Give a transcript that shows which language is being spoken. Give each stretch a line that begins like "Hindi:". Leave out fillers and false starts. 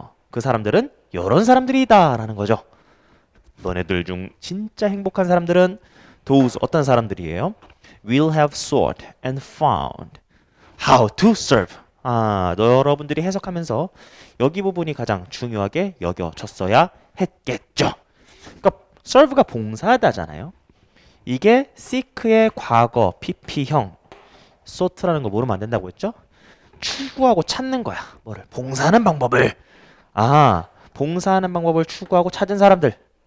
Korean: 그 사람들은 이런 사람들이다라는 거죠. 너네들 중 진짜 행복한 사람들은 those 어떤 사람들이에요?
English: Will have sought and found how to serve.
Korean: 여러분들이 해석하면서 여기 부분이 가장 중요하게 여겨졌어야 했겠죠. 그러니까 serve가 봉사하다잖아요. 이게 seek의 과거 PP형 sought라는 거 모르면 안 된다고 했죠? 추구하고 찾는 거야. 뭐를? 봉사하는 방법을. 봉사하는 방법을 추구하고 찾은 사람들.